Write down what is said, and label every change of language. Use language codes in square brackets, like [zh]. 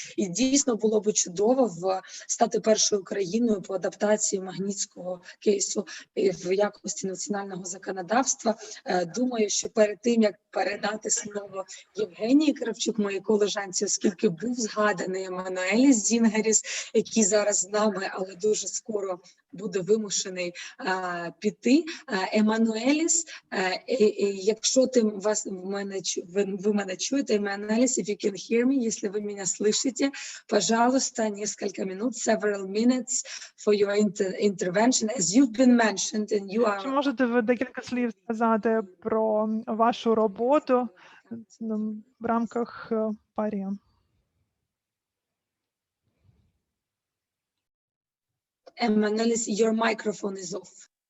[uk] І дійсно було б чудово стати першою країною по адаптації Магнітського кейсу в якості національного законодавства. Думаю, що перед тим, як передати слово Євгенії Кравчук, моїй колежанці, оскільки був згаданий Еммануеліс Зінгеріс, який зараз з нами, але дуже скоро буде вимушений піти. [en] Еммануеліс, [uk] якщо ви мене чуєте, [en] Еммануеліс, if you can hear me, [uk] якщо ви мене [ru] слышите, пожалуйста, несколько минут, [en] several minutes for your intervention, as you've been mentioned, and you are... [uk] Чи можете ви декілька слів сказати про вашу роботу в рамках парі? [en] Emmanuelis, your microphone is off.